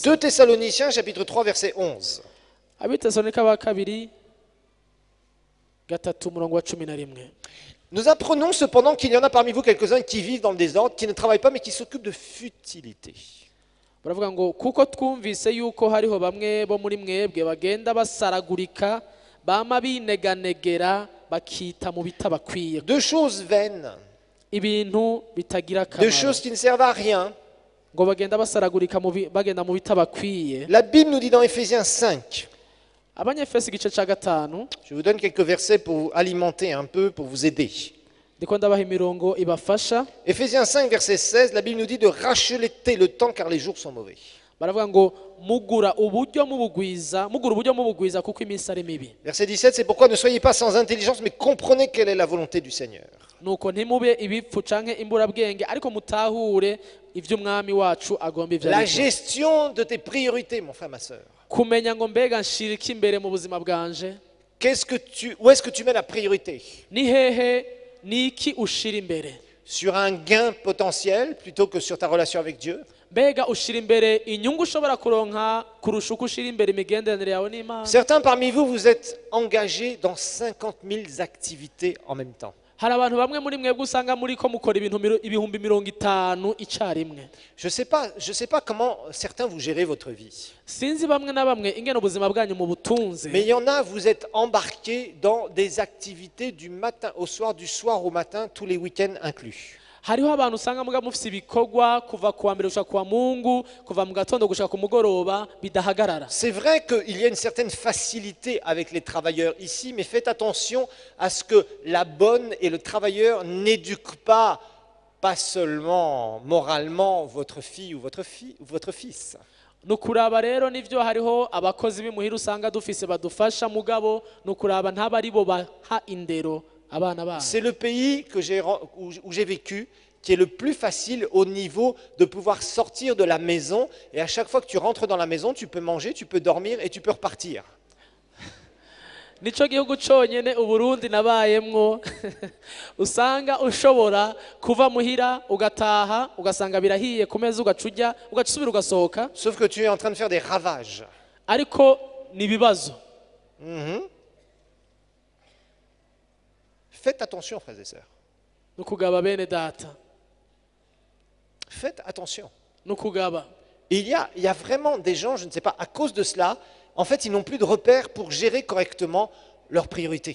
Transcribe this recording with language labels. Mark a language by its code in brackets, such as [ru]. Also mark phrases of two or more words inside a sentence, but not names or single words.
[fr] 2 Thessaloniciens, chapitre 3, verset 11. [rn] Abitesanika ba kabiri gatatu murongo wa cumi na rimwe. [fr] Nous apprenons cependant qu'il y en a parmi vous quelques-uns qui vivent dans le désordre, qui ne travaillent pas, mais qui s'occupent de futilité. [rn] Baravuga ngo kuko twumvise yuko hariho bamwe bo muri mwebwe bagenda basaragurika, bama bineganegera bakita mu bitabakwiye, [fr] De choses vaines, [rn] ibintu bitagira [fr] de [rn] akamaro, [fr] choses qui ne servent à rien. [rn] ngo bagenda basaragurika bagenda mu bitabakwiye. [fr] La Bible nous dit dans Éphésiens 5, [rn] Abanyefesi igice cya gatanu, [fr] je vous donne quelques versets pour vous alimenter un peu, pour vous aider. [rn] ndiko ndabaha imirongo ibafasha. [fr] Éphésiens 5, verset 16, la Bible nous dit de racheter le temps car les jours sont mauvais. [rn] Baravuga ngo mugura uburyo mubugwiza kuko iminsi ari mibi. [fr] Verset 17, c'est pourquoi ne soyez pas sans intelligence, mais comprenez quelle est la volonté du Seigneur. [rn] Nuko ntimube ibipfu canke imburabwenge, ariko mutahure ivyo umwami wacu agomba ivyo [fr] La [rn] ari byo. [fr] gestion de tes priorités, mon frère, ma soeur. [rn] Kumenya ngo mbega nshirika imbere mu buzima bwanje, [fr] Où est-ce que tu mets la priorité? [rn] ni hehe niki ushira imbere? [fr] Sur un gain potentiel plutôt que sur ta relation avec Dieu? [rn] Mbega ushira imbere inyungu ushobora kuronka kurusha uko ushira imbere imigenderanire yawe n'Imana? [fr] Certains parmi vous, vous êtes engagés dans 50 000 activités en même temps. [rn] Hari abantu bamwe muri mwebwe usanga muri ko mukora ibihumbi 50 icarimwe. [fr] Je sais pas comment certains vous gérez votre vie. [rn] Sinzi bamwe na bamwe ingene ubuzima bwanyu mu butunze. [fr] Mais il y en a, vous êtes embarqués dans des activités du matin au soir, du soir au matin, tous les week-ends inclus. [rn] Hariho abantu usanga muga mufise ibikorwa kuva kuwa mbere gushika kuwa Mungu, kuva mu gatondo gushika ku mugoroba bidahagarara. [fr] C'est vrai qu'il y a une certaine facilité avec les travailleurs ici, mais faites attention à ce que la bonne et le travailleur n'éduquent pas seulement moralement votre fille ou votre fils. [rn] Nukuraba rero nivyo hariho abakozi b'imuhira usanga dufise badufasha mugabo nukuraba ntaba ari bo baha indero abana banyu [fr] C'est le pays où j'ai vécu qui est le plus facile au niveau de pouvoir sortir de la maison. Et à chaque fois que tu rentres dans la maison, tu peux manger, tu peux dormir et tu peux repartir. [rn] nico gihugu cyonyine uburundi nabayemwo usanga ushobora kuva muhira ugataha ugasanga birahiye ku meza ugacuja ugasubira ugasohoka. [fr] Sauf que tu es en train de faire des ravages. [rn] Ariko ni ibibazo. [fr] Faites attention, frères et sœurs. [rn] Nukugaba bene data. [fr] Faites attention. [rn] Nukugaba. [fr] Il y a vraiment des gens, je ne sais pas, à cause de cela, en fait, ils n'ont plus de repères pour gérer correctement leurs priorités.